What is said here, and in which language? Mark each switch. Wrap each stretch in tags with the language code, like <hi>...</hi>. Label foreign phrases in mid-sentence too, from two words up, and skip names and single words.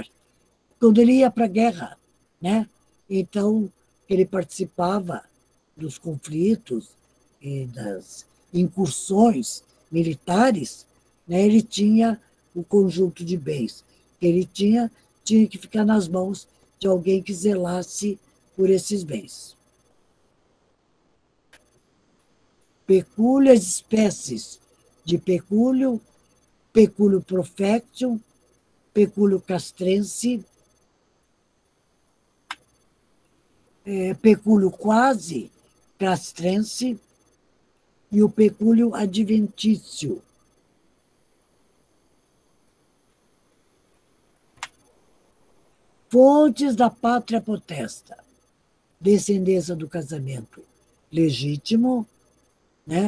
<pt>Quando ele ia para a guerra, né? Então, ele participava dos conflitos e das incursões militares, né? Ele tinha o conjunto de bens que ele tinha que ficar nas mãos de alguém que zelasse por esses bens. Pecúlio, as espécies de pecúlio, pecúlio profectum, pecúlio castrense, pecúlio quase castrense e o pecúlio adventício. Fontes da</pt> <la>pátria potesta,</la> <pt>descendência do casamento legítimo, né?</pt>